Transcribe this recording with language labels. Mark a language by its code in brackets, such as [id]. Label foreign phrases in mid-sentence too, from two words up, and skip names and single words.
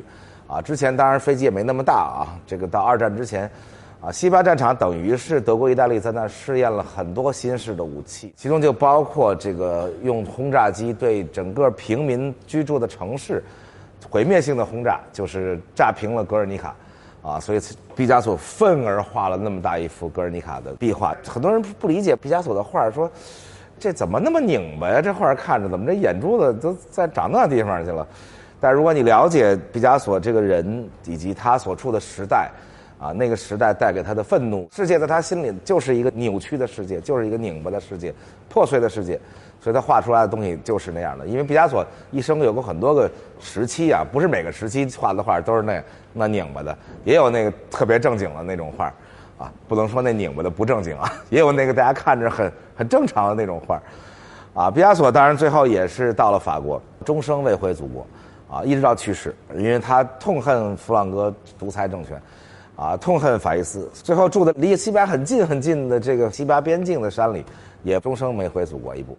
[zh] 之前當然飛機也沒那麼大啊，這個到二戰之前，西巴戰場等於是德國、意大利在那試驗了很多新式的武器，其中就包括這個用轟炸機對整個平民居住的城市毀滅性的轟炸，就是炸平了格爾尼卡，所以畢加索憤而畫了那麼大一幅格爾尼卡的壁畫。很多人不理解畢加索的畫，說這怎麼那麼擰巴呀？這畫看着怎麼這眼珠子都在長那地方去了？但如果你了解畢加索這個人以及他所處的時代，那個時代带給他的憤怒，世界在他心裡就是一個扭曲的世界，就是一個擰巴的世界，破碎的世界，所以他畫出來的東西就是那樣的。因為畢加索一生有過很多個時期啊，不是每個時期畫的畫都是那擰巴的，也有那個特別正經的那種畫，不能說那擰巴的不正經啊，也有那個大家看着很正常的那種畫，畢加索當然最後也是到了法國，終生未回祖國。一直到去世，因為他痛恨弗朗哥獨裁政权，痛恨法西斯，最後住的離西班牙很近的這個西班牙邊境的山裡，也終生沒回祖國一步。